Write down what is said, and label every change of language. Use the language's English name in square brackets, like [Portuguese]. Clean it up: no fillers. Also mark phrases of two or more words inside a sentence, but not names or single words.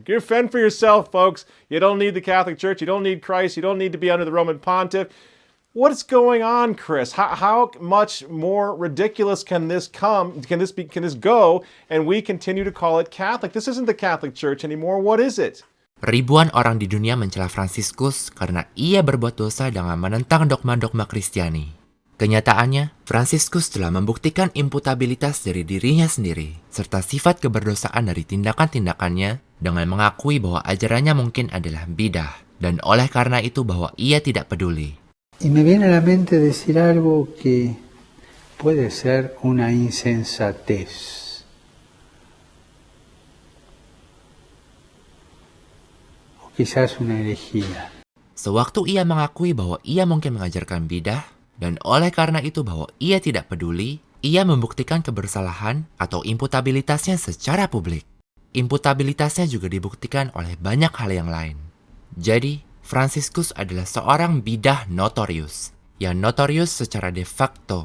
[English] You fend for yourself, folks. You don't need the Catholic Church. You don't need Christ. You don't need to be under the Roman Pontiff. What's going on, Chris? How much more ridiculous can this come? Can this go? And we continue to call it Catholic. This isn't the Catholic Church anymore. What is it? [Indonesian] Ribuan orang di dunia mencela Fransiskus karena ia berbuat dosa dengan menentang dogma-dogma Kristiani. Kenyataannya, Fransiskus telah membuktikan imputabilitas dari dirinya sendiri, serta sifat keberdosaan dari tindakan-tindakannya dengan mengakui bahwa ajarannya mungkin adalah bidah, dan oleh karena itu bahwa ia tidak peduli. [Spanish] Y me viene a la mente decir algo que puede ser una insensatez. O quizás una herejía. [Indonesian] Sewaktu ia mengakui bahwa ia mungkin mengajarkan bidah, dan oleh karena itu bahwa ia tidak peduli, ia membuktikan kebersalahan atau imputabilitasnya secara publik. Imputabilitasnya juga dibuktikan oleh banyak hal yang lain. Jadi, Fransiskus adalah seorang bidah notorius, yang notorius secara [Latin] de facto.